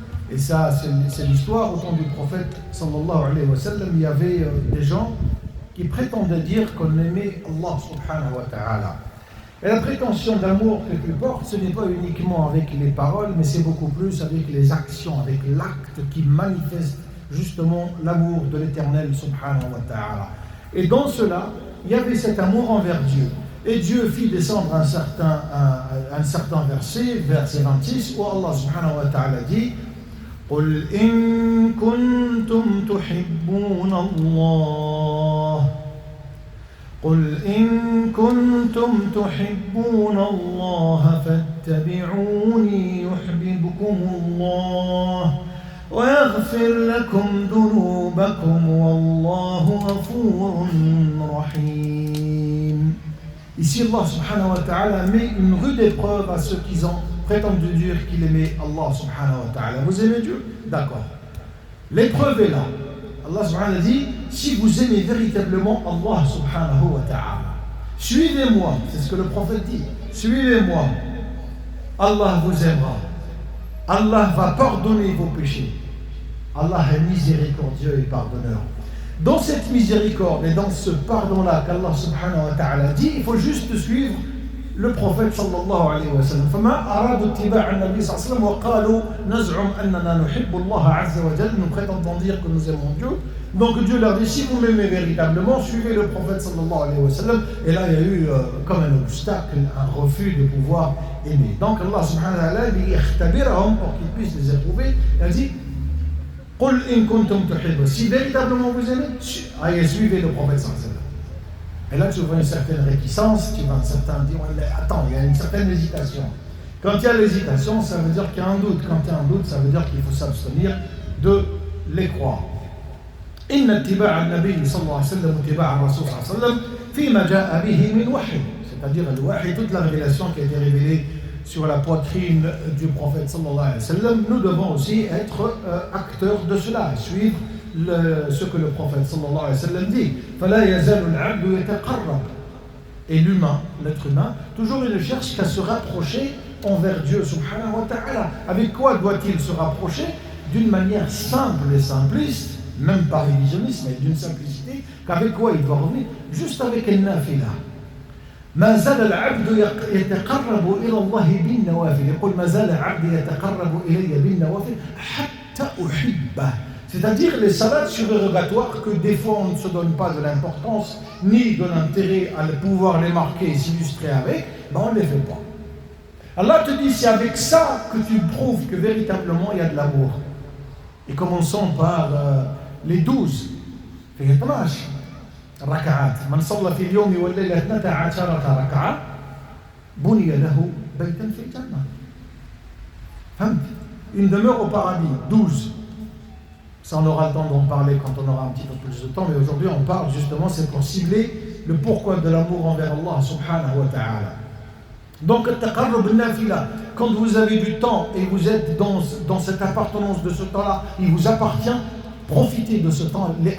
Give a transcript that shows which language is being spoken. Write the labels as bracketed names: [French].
[French] Et ça, c'est l'histoire. Au temps du prophète sallallahu alayhi wa sallam, il y avait des gens qui prétendaient dire qu'on aimait Allah subhanahu wa ta'ala. Et la prétention d'amour que tu portes, ce n'est pas uniquement avec les paroles, mais c'est beaucoup plus avec les actions, avec l'acte qui manifeste justement l'amour de l'éternel subhanahu wa ta'ala. Et dans cela, il y avait cet amour envers Dieu. Et Dieu fit descendre un certain verset, verset 26, où Allah subhanahu wa ta'ala dit: [Arabic] قل إن كنتم تحبون الله قل إن كنتم تحبون الله فاتبعوني يحببكم الله ويغفر لكم ذنوبكم والله غفور رحيم. [French] Ici Allah subhanahu wa ta'ala met une rude épreuve à ceux qui ont prétendu dire qu'il aimait Allah subhanahu wa ta'ala. Vous aimez Dieu? D'accord. L'épreuve est là. Allah subhanahu wa ta'ala dit: si vous aimez véritablement Allah subhanahu wa ta'ala, suivez-moi. C'est ce que le prophète dit. Suivez-moi. Allah vous aimera. Allah va pardonner vos péchés. Allah est miséricordieux et pardonneur. Dans cette miséricorde et dans ce pardon-là qu'Allah subhanahu wa ta'ala dit, il faut juste suivre le prophète sallallahu alayhi wa sallam. [Arabic] فما أرادوا اتباع النبي صلى الله عليه وسلم وقالوا نزعم أننا نحب الله عز وجل. [French] Nous prétendons dire que nous aimons Dieu. Donc Dieu leur dit: si vous m'aimez véritablement, suivez le prophète sallallahu alayhi wa sallam. Et là il y a eu comme un obstacle, un refus de pouvoir aimer. Donc Allah subhanahu wa ta'ala dit [Arabic] يختبرهم, [French] pour qu'ils puissent les éprouver. Il dit: [Arabic] قل إن كنتم تحبون. [French] Si véritablement vous aimez, allez suivez le prophète sallallahu alayhi wa sallam. Et là, tu vois une certaine réticence, tu vois un certain dire: attends, il y a une certaine hésitation. Quand il y a l'hésitation, ça veut dire qu'il y a un doute. Quand il y a un doute, ça veut dire qu'il faut s'abstenir de les croire. [Arabic] إن اتباع النبي صلى الله عليه وسلم واتباع الرسول صلى الله عليه وسلم فيما جاء به من وحي. [French] C'est-à-dire le wahy, toute la révélation qui a été révélée sur la poitrine du prophète sallallahu alayhi wa sallam, nous devons aussi être acteurs de cela, suivre ce que le prophète sallallahu alayhi wa sallam dit. [Arabic] فَلَا يَزَالُ الْعَبْدُ يَتَقَرَّبُ. [French] Et l'humain, l'être humain, toujours il ne cherche qu'à se rapprocher envers Dieu subhanahu wa ta'ala. Avec quoi doit-il se rapprocher? D'une manière simple et simpliste, même pas révisionniste, mais d'une simplicité, qu'avec quoi il doit revenir? Juste avec une nafila. [Arabic] ما زال العبد يتقرب إلى الله بالنوافل. يقول ما زال العبد يتقرب إلي بالنوافل حتى أحبه. [French] C'est-à-dire les salades surérogatoires que des fois on ne se donne pas de l'importance ni de l'intérêt à pouvoir les marquer et s'illustrer avec, ben on ne les fait pas. Allah te dit, c'est avec ça que tu prouves que véritablement il y a de l'amour. Et commençons par les 12. [Arabic] في 12 ركعات من صلى في اليوم والليلة 12 ركعة بني له بيتا في الجنة. فهمت؟ [French] Une demeure au paradis, 12. Ça, on aura le temps d'en parler quand on aura un petit peu plus de temps, mais aujourd'hui on parle justement, c'est pour cibler le pourquoi de l'amour envers Allah subhanahu wa ta'ala. Donc, quand vous avez du temps et vous êtes dans cette appartenance de ce temps-là, il vous appartient, profitez de ce temps.